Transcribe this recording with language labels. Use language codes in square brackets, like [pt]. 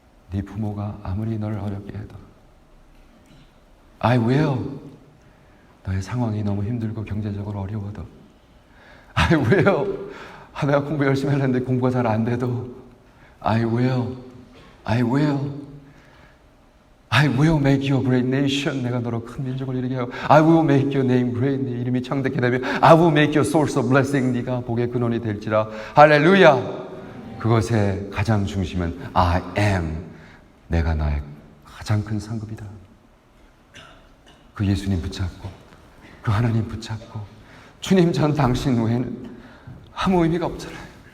[ko] 네 부모가 아무리 너를 어렵게 해도 [en] I will. [ko] 너의 상황이 너무 힘들고 경제적으로 어려워도 [en] I will. [ko] 내가 공부 열심히 하려는데 공부가 잘 안 돼도 [en] I will. I will. I will make you a great nation. [ko] 내가 너로 큰 민족을 이루게 하고 [en] I will make your name great. [ko] 네 이름이 창대케 되면 [en] I will make you a source of blessing. [ko] 네가 복의 근원이 될지라. 할렐루야. 그것의 가장 중심은 [en] I am. [ko] 내가 나의 가장 큰 상급이다. 그 예수님 붙잡고 그 하나님 붙잡고 주님 전 당신 외에는 아무 의미가 없잖아요.